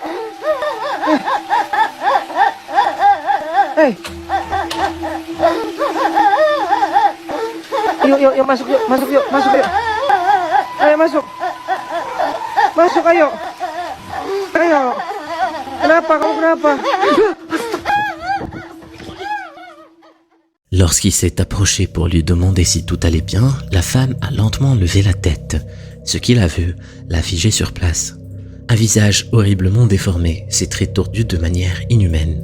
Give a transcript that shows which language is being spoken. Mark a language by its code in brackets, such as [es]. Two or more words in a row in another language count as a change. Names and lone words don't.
[id] Yuk, masuk yuk. Ayo, masuk. Masuk, ayo. Kenapa, kamu kenapa? [fr] Lorsqu'il s'est approché pour lui demander si tout allait bien, la femme a lentement levé la tête. Ce qu'il a vu l'a figé sur place. Un visage horriblement déformé, ses traits tordus de manière inhumaine.